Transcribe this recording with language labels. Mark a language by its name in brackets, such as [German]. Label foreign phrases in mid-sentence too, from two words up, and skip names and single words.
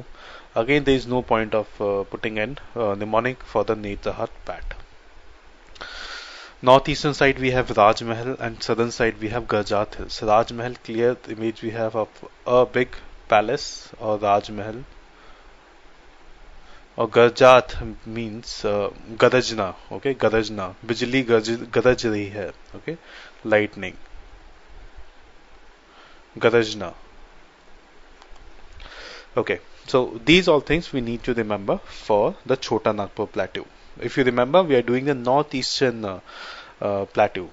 [English] Again, there is no point of putting in mnemonic for the Netrahat Pat. Northeastern side we have Raj Mahal and southern side we have Garjat Hills. Raj Mahal, clear image we have of a big palace or Raj Mahal. Or Garjat means Garajna, okay, Garajna. [Hindi] Bijli garaj rahi hai, [English] okay, lightning. Garajna. Okay, so these all things we need to remember for the Chota Nagpur Plateau. If you remember, we are doing the northeastern plateau.